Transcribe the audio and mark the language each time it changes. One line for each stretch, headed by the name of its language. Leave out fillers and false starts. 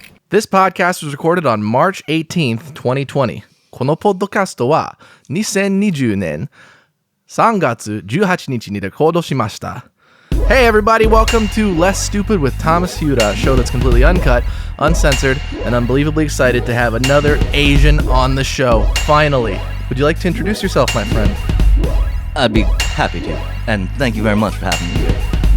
English: This podcast was recorded on March 18th, 2020.
Japanese: このポッドキャストは2020年3月18日にレコードしました。
English: Hey everybody, welcome to Less Stupid with Thomas Hiura, a show that's completely uncut, uncensored, and unbelievably excited to have another Asian on the show. Finally. Would you like to introduce yourself, my friend? I'd be happy to, and thank you very much for having me here.